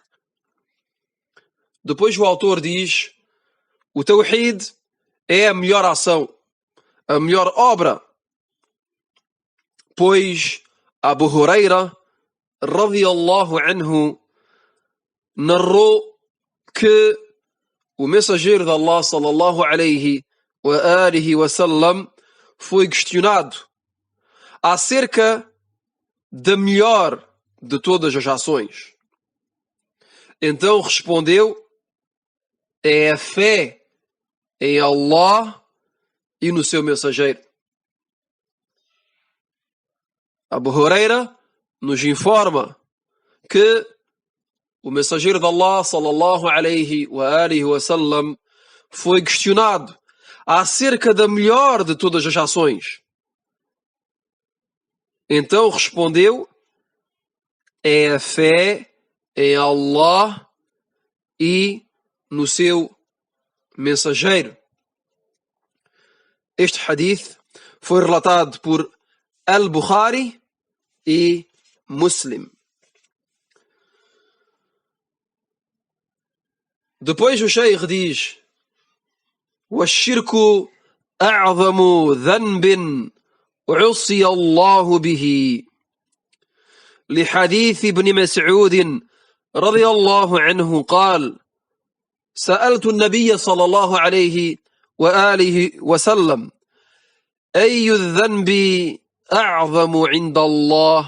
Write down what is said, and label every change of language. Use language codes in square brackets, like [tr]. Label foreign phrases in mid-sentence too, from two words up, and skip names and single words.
[pt] Depois o autor diz: o Tawhid é a melhor ação, a melhor obra, pois Abu Huraira [ar] رضي الله عنه [pt] narrou que o mensageiro de Allah [ar] صلى الله عليه وآله وسلم [pt] foi questionado acerca da melhor de todas as ações. Então respondeu: é a fé em Allah e no seu mensageiro. Abu Huraira nos informa que o mensageiro de Allah [ar] صلى الله عليه وآله وسلم [pt] foi questionado acerca da melhor de todas as ações. Então respondeu: é a fé em Allah e no seu mensageiro. Este hadith foi relatado por Al-Bukhari e Muslim. Depois o Sheikh diz: [ar] وَالشِّرْكُ أَعْظَمُ ذَنْبٍ عُصِيَ اللَّهُ بِهِ لحديث ابن مسعود رضي الله عنه قال: سألت النبي صلى الله عليه وآله وسلم: أي الذنب أعظم عند الله؟